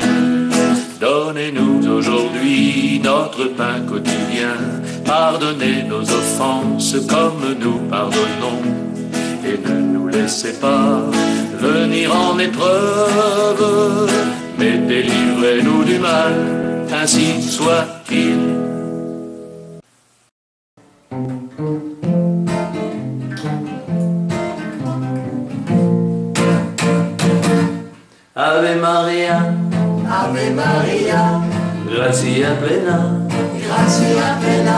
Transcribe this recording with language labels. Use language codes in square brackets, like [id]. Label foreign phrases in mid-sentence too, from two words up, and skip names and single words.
[fr] Donnez-nous aujourd'hui notre pain quotidien, pardonnez nos offenses comme nous pardonnons, et ne nous laissez pas venir en épreuve, mais délivrez-nous du mal, ainsi soit-il. [la] Ave Maria, Ave Maria, gratia plena, gratia plena,